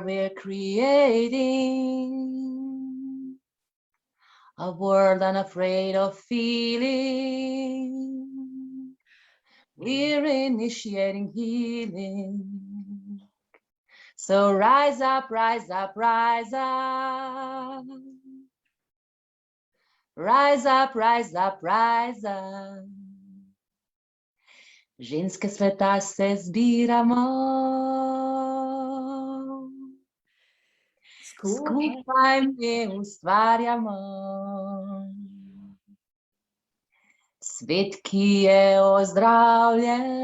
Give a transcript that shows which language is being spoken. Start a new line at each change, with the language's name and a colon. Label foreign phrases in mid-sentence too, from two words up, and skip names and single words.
English: We're creating a world unafraid of feeling. We're initiating healing. So rise up, rise up, rise up. Rise up, rise up, rise up.
Slovenian: Ženske sveta se zbiramo. Skupaj mi ustvarjamo. Svet, ki je ozdravljen.